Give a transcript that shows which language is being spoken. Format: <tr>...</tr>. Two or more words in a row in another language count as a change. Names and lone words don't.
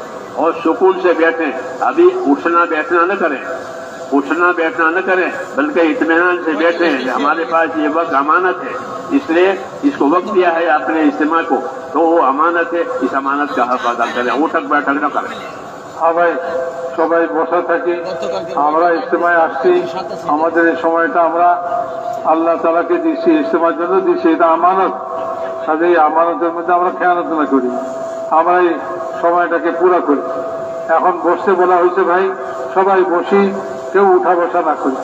<ur>اور سکون سے بیٹھیں. ابھی اٹھنا بیٹھنا نہ کریں، اٹھنا بیٹھنا نہ کریں، بلکہ اطمینان سے بیٹھیں کہ ہمارے پاس یہ وقت امانت ہے. اس لیے اس کو وقت دیا ہے اپنے اجتماع کو، تو وہ امانت ہے، اس امانت کا حق ادا کریں، اٹھک بیٹھک نہ کریں.</ur> <bn>হ্যাঁ ভাই, সবাই বসা থাকি। আমরা ইজতেমায় আসছি, আমাদের এই সময়টা আমরা আল্লাহ তাআলাকে দিচ্ছি, ইজতেমার জন্য দিচ্ছি, এটা আমানত. কাজে এই আমানতের মধ্যে আমরা খেয়ানত না করি, আমরা এই সময়টাকে পুরা করি. এখন বসতে বলা হয়েছে ভাই, সবাই বসি, কেউ উঠা বসা না করি.</bn>